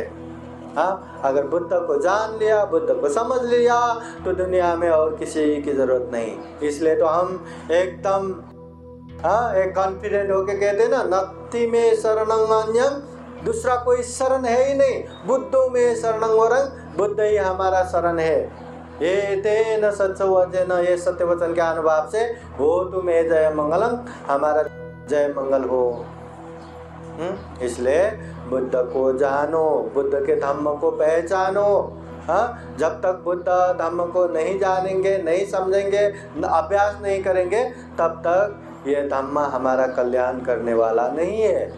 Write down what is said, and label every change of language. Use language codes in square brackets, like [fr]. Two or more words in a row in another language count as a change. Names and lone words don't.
[hi] हाँ, अगर बुद्ध को जान लिया, बुद्ध को समझ लिया तो दुनिया में और किसी की जरूरत नहीं। इसलिए तो हम एकदम एक कॉन्फिडेंट होके कहते हैं ना, [pi] नत्थि में शरणं अन्यं, [hi] दूसरा कोई शरण है ही नहीं, [pi] बुद्धो में शरणं वरं, [hi] बुद्ध ही हमारा शरण है। [pi] ये तेन सत्य वचन, [hi] ये सत्य वचन के अनुभव से हो तुम्हें जय मंगलम, हमारा जय मंगल हो। इसलिए बुद्ध को जानो, बुद्ध के धम्म को पहचानो। जब तक बुद्ध धम्म को नहीं जानेंगे, नहीं समझेंगे, अभ्यास नहीं करेंगे, तब तक ये धम्म हमारा कल्याण करने वाला नहीं है।